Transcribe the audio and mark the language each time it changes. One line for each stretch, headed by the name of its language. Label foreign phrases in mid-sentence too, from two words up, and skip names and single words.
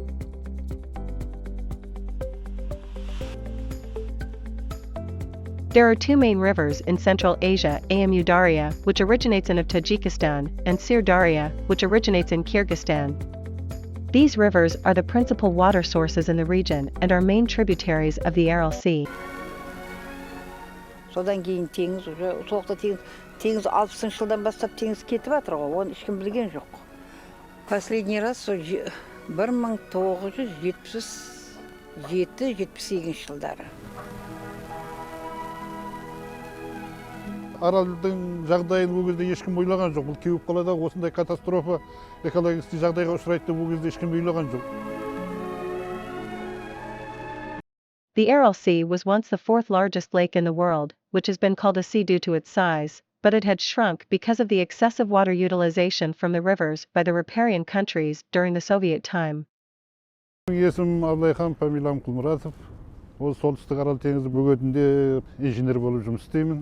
English: There are two main rivers in Central Asia, Amu Darya, which originates in Tajikistan, and Sir Darya, which originates in Kyrgyzstan. These rivers are the principal water sources in the region and are main tributaries of the Aral Sea.
Kazakh: Содан кейін теңіз уже соқта теңіз 60-шы жылдан бастап теңіз кетіп жатыр ғой, оны ешкім білген жоқ.
Russian: Последний раз 1977-78 жылдары.
Kazakh: Аралдың жағдайын ол кезде ешкім ойлаған жоқ. Бұл кеуіп қалада осындай катастрофа, экологический жағдайға ұшырайды деп ол кезде ешкім ойлаған жоқ.
English: The Aral Sea was once the fourth largest lake in the world, which has been called a sea due to its size, but it had shrunk because of the excessive water utilization from the rivers by the riparian countries during the Soviet time.
Kazakh: Есімім Абылайхан Памилам Құлмұратов. Ол солтүстік Арал теңізі бөгетінде инженер болып жұмыс істеймін.